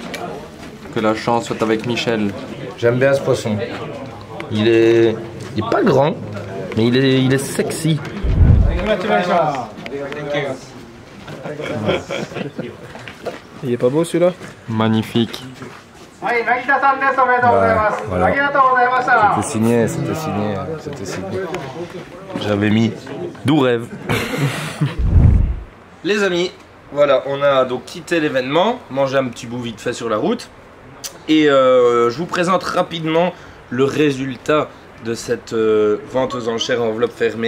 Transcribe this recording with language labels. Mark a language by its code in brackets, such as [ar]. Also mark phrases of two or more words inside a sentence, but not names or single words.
[fr] Que la chance soit avec Michel. J'aime bien ce poisson. Il est pas grand, mais il est sexy. [en] Congratulations. [fr] Il est pas beau celui-là? Magnifique. [en] Hi, [ja] Nagita-san desu. おめでとうございます. [fr] Voilà. [ja] ありがとうございました. [fr] C'était signé. J'avais mis 12 rêves. Les amis, voilà, on a donc quitté l'événement, mangé un petit bout vite fait sur la route. Et je vous présente rapidement le résultat de cette vente aux enchères enveloppe fermée.